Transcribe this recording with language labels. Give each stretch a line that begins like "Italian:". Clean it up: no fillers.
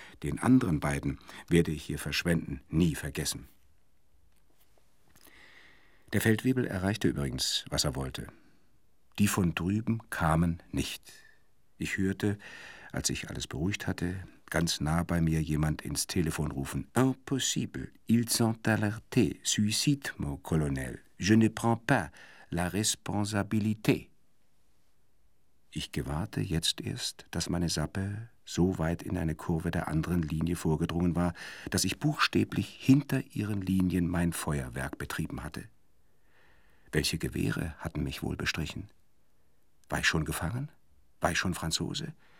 German: Den anderen beiden werde ich hier verschwenden, nie vergessen. Der Feldwebel erreichte übrigens, was er wollte. Die von drüben kamen nicht. Ich hörte, als ich alles beruhigt hatte, ganz nah bei mir jemand ins Telefon rufen.
French: Impossible, ils sont alertés, suicide, mon colonel. Je ne prends pas la responsabilité.
German: Ich gewahrte jetzt erst, dass meine Sappe so weit in eine Kurve der anderen Linie vorgedrungen war, dass ich buchstäblich hinter ihren Linien mein Feuerwerk betrieben hatte. Welche Gewehre hatten mich wohl bestrichen? War ich schon gefangen? War ich schon Franzose?